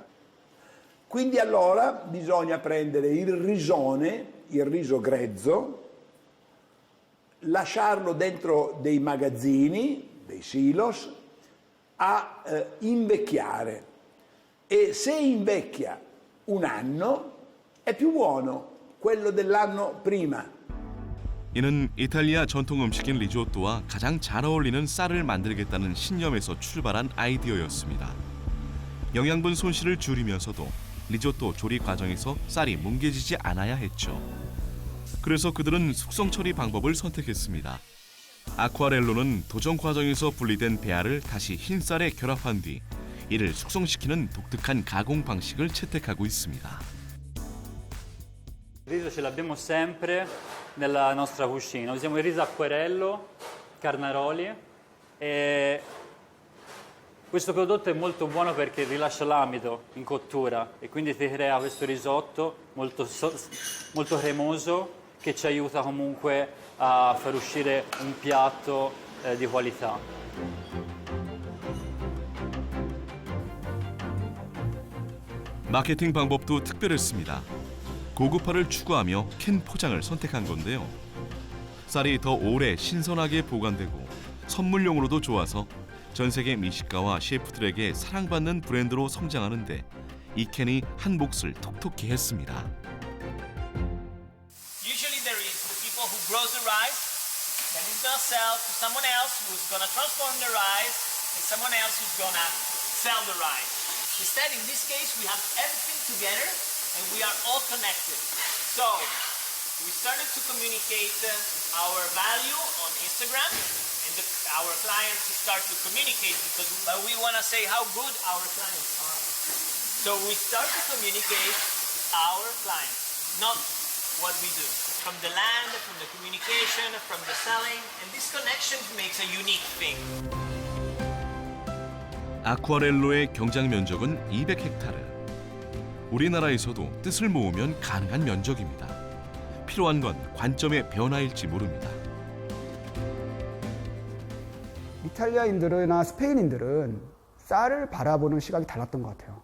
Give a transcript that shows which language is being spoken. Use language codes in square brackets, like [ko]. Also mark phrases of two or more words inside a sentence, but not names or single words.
[it] Quindi allora bisogna prendere il risone, il riso grezzo, lasciarlo dentro dei magazzini, dei silos, a invecchiare. E se invecchia un anno è più buono quello dell'anno prima. [ko] 이는 이탈리아 전통 음식인 리조또와 가장 잘 어울리는 쌀을 만들겠다는 신념에서 출발한 아이디어였습니다. 영양분 손실을 줄이면서도 리조또 조리 과정에서 쌀이 뭉개지지 않아야 했죠. 그래서 그들은 숙성 처리 방법을 선택했습니다. 아쿠아렐로는 도전 과정에서 분리된 배알을 다시 흰쌀에 결합한 뒤 이를 숙성시키는 독특한 가공 방식을 채택하고 있습니다. [it] Il riso ce l'abbiamo sempre nella nostra cucina. Usiamo il riso acquerello, carnaroli e questo prodotto è molto buono perché rilascia l'amido in cottura e quindi si crea questo risotto molto cremoso che ci aiuta comunque a far uscire un piatto di qualità. [ko] 마케팅 방법도 특별했습니다. 고급화를 추구하며 캔 포장을 선택한 건데요. 쌀이 더 오래 신선하게 보관되고 선물용으로도 좋아서 전 세계 미식가와 셰프들에게 사랑받는 브랜드로 성장하는데 이 캔이 한 몫을 톡톡히 했습니다. [en] and it's gonna sell to someone else who's gonna transform the rice, and someone else who's gonna sell the rice. Instead, in this case, we have everything together, and we are all connected. So, we started to communicate our value on Instagram, and our clients start to communicate because we want to say how good our clients are. So we start to communicate our clients, not what we do. From the land, from the communication, from the selling, and this connection makes a unique thing. [ko] 아쿠아렐로의 경작 면적은 200헥타르. 우리나라에서도 뜻을 모으면 가능한 면적입니다. 필요한 건 관점의 변화일지 모릅니다. 이탈리아인들이나 스페인인들은 쌀을 바라보는 시각이 달랐던 것 같아요.